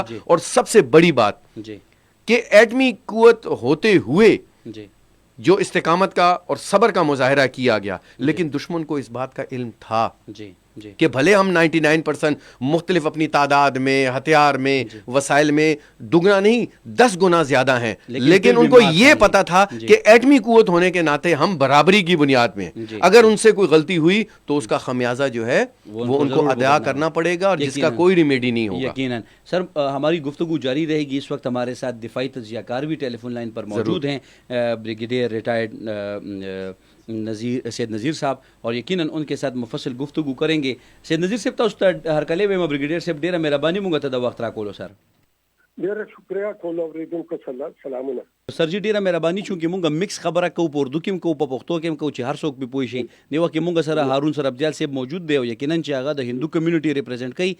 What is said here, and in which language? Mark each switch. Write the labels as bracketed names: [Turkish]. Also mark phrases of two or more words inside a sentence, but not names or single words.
[Urdu] اور سب سے بڑی بات کہ ایٹمی قوت ہوتے ہوئے جو استقامت کا اور صبر کا مظاہرہ کیا گیا, لیکن دشمن کو اس بات کا علم تھا کہ بھلے ہم 99% مختلف اپنی تعداد میں, ہتھیار میں, وسائل میں دگنا نہیں 10 گنا زیادہ ہیں, لیکن ان کو یہ پتا تھا کہ ایٹمی قوت ہونے کے ناطے ہم برابری کی بنیاد میں, اگر ان سے کوئی غلطی ہوئی تو اس کا خمیازہ جو ہے وہ ان کو ادا کرنا پڑے گا, اور جس کا کوئی ریمیڈی نہیں ہوگا. یقیناً. سر, ہماری گفتگو جاری رہے گی. اس وقت ہمارے ساتھ دفاعی تجزیہ کار بھی ٹیلی فون لائن پر موجود ہیں, بریگیڈیئر ریٹائرڈ سید نذیر صاحب, اور یقیناً ان کے ساتھ مفصل گفتگو کریں گے. [Pashto] سید نذیر صاحب, تاسو ته هرکلی ویم بریگیډیر صاحب, ډیره مهرباني مونږ ته د وخت راکولو سر. ډیره شکریا ټول اوریدونکو سلامونه. سر جی ډیره مهرباني, چونکې مونږ مکس خبره کوو, په اردو کې کوو, په پښتو کې کوو, چې هر څوک به پوه شي. دی وخت مونږ سره هارون سرابجال صاحب موجود دی, او یقیناً چې هغه د هندو کمیونټي ریپرزینټ کوي.